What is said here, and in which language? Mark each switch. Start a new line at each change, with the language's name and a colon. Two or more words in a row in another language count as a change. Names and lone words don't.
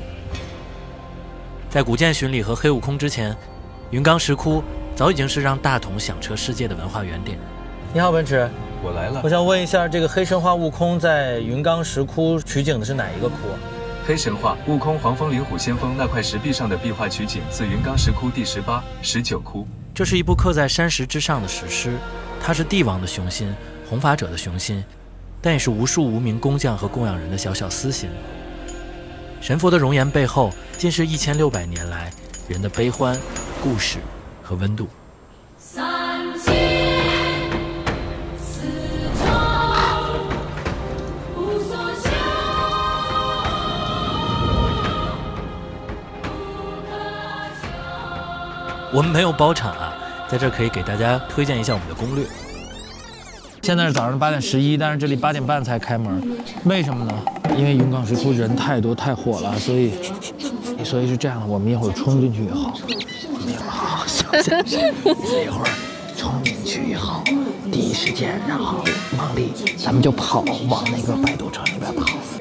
Chinese: 在古建巡禮和黑悟空之前，雲岡石窟早已經是讓大同響徹世界的文化原點。你好，奔馳，我來了。我想問一下，這個黑神話悟空在雲岡石窟取景的是哪一個窟啊？黑神話悟空黃風靈虎先鋒那塊石壁上的壁畫取景自雲岡石窟第18、19窟。這是一部刻在山石之上的石獅，它是帝王的雄心，弘法者的雄心，但也是無數無名工匠和供養人的小小私心。神佛的容顏背後，竟是1600年來人的悲歡、故事和溫度。我們沒有包場啊，在這可以給大家推薦一下我們的攻略。現在是早上8點11，但是這裡8點半才開門，為什麼呢？因為雲岡石窟人太多太火了，所以是這樣的，我們一會兒衝進去以後，好，一會兒衝進去以後，第一時間然後往裡，咱們就跑，往那個擺渡車那邊跑。